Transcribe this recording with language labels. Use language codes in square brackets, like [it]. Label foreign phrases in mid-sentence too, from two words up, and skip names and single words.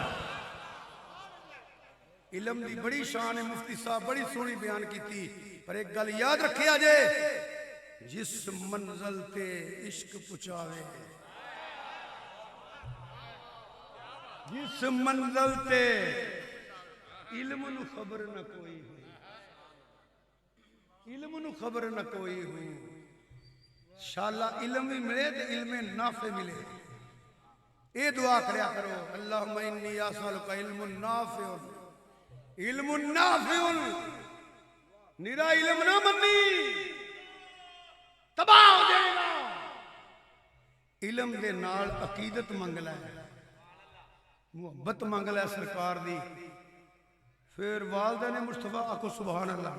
[pa] علم دی بڑی شان ہے، مفتی صاحب بڑی سوہنی بیان کیتی، پر ایک گل یاد رکھیا جے، جس منزل تے عشق پچاوے، جس منزل تے علم نوں خبر نہ کوئی ہو، علم نوں خبر نہ کوئی ہو، شالا علم بھی ملے تو علم نافع ملے. یہ دعا کریا کرو, [ar] اللهم إني أسألك علم نافع، علم نافع. [pa] نرا علم نہ منی تباہ ہو جائے گا. علم دے نال عقیدت منگلا ہے، محبت منگلا ہے سرکار دی، پھر والدین مصطفیٰ آکھو [ar] سبحان الله.